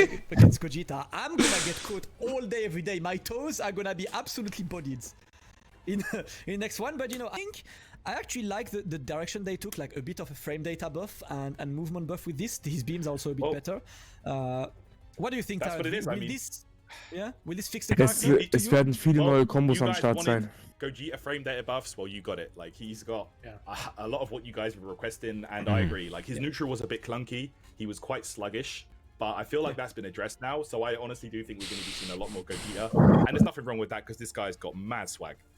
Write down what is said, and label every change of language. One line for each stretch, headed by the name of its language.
English: Against Gogeta, I'm gonna get caught all day, every day. My toes are gonna be absolutely bodied in next one. But you know, I think I actually like the direction they took, like a bit of a frame data buff and movement buff with this. His beams are also a bit better. What do you think? That's what it is. Will this fix the character?
German: Es werden viele neue Kombos am Start sein.
English: Gogeta frame data buffs, well, you got it. Like, he's got a lot of what you guys were requesting, and I agree. Like, his neutral was a bit clunky. He was quite sluggish, but I feel like that's been addressed now. So I honestly do think we're going to be seeing a lot more Gogeta. And there's nothing wrong with that, because this guy's got mad swag.